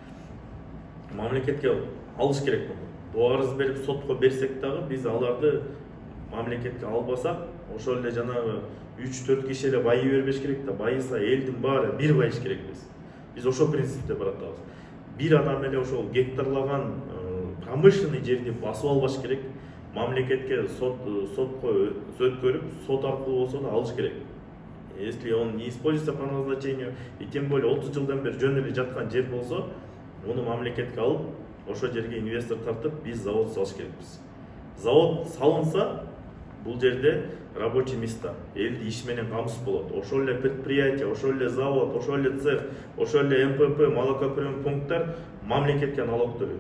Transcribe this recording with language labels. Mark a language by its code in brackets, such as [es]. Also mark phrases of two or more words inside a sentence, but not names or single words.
[ky] Мамлекетке алыш керек буну. Арыз берип сотко берсек дагы биз аларды мамлекетке албасак, ошол эле жанагы 3-4 киши эле байый бербеш керек да, байыса элдин баары бир байыш керекпиз. Биз ошол принципте баратабыз. Бир адам эле ошол гектарлаган промышленный жерди басып албаш керек. Мамлекетке сотко өткөрүп, сот аркылуу болсо да алыш керек. [ru] Если он не используется по назначению, и тем более [ky] 30 жылдан бери жөн эле жаткан жер болсо, муну мамлекетке алып, ошол жерге инвестор тартып, биз завод салыш керекпиз. Завод салынса, бул жерде [ru] рабочий места, [ky] элди иш менен камсыз болот. Ошол эле предприятие, ошол эле завод, ошол эле цех, ошол эле МПП, молокоприем пункттар мамлекетке налог төлөйт.